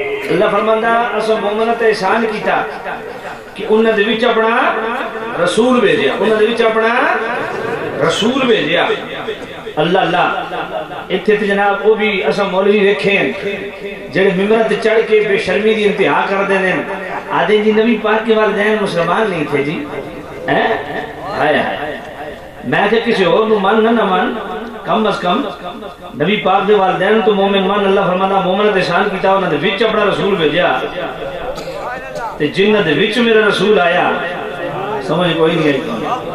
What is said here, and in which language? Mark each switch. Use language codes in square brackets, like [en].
[pa] اللہ فرماندا اسو مومناں تے احسان کیتا کہ انہاں دے وچ اپنا رسول بھیجیا، انہاں دے وچ اپنا رسول بھیجیا. اللہ اللہ اتھے تے جناب وہ بھی اسا مولوی ویکھیں جڑے ممبر تے چڑھ کے بے شرمی دی انتہا کر دے نے، [ur] آدھے جی نبی پاک کے والدین مسلمان نہیں تھے جی. [pa] ہائے ہائے میں کہ کسی اور نو مان نہ مان، کم از کم نبی پاک دے والدین تو مومن مان. اللہ فرمانا مومن تے شان کیتا انہاں دے وچ اپنا رسول بھیجیا تے جنہاں دے وچ میرا رسول آیا سمجھ کوئی نہیں آئی.